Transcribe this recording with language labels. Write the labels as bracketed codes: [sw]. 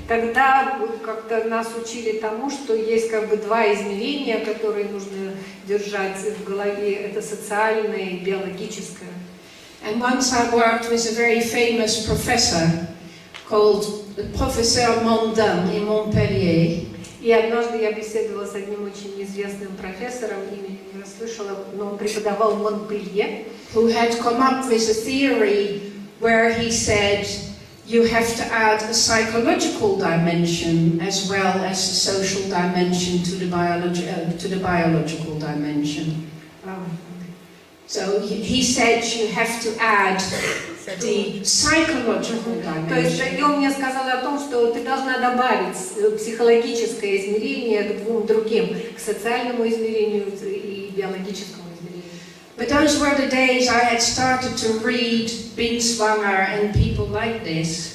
[ru] Тогда как-то нас учили тому, что есть как бы два измерения, которые нужно держать в голове. Это социальное и биологическое. [en] And once I worked with a very famous professor called Professeur Mondin in Montpellier. [ru] И однажды я беседовала с одним очень известным профессором, имени не расслышала, но он преподавал в Монпелье, [en] who had come up with a theory where he said you have to add a psychological dimension as well as a social dimension to the biological dimension. So he said you have to add the psychological dimension. [ru] То есть он мне сказал о том, что ты должна добавить психологическое измерение к двум другим, к социальному измерению и биологическому измерению. [en] But those were the days I had started to read Binswanger and people like this.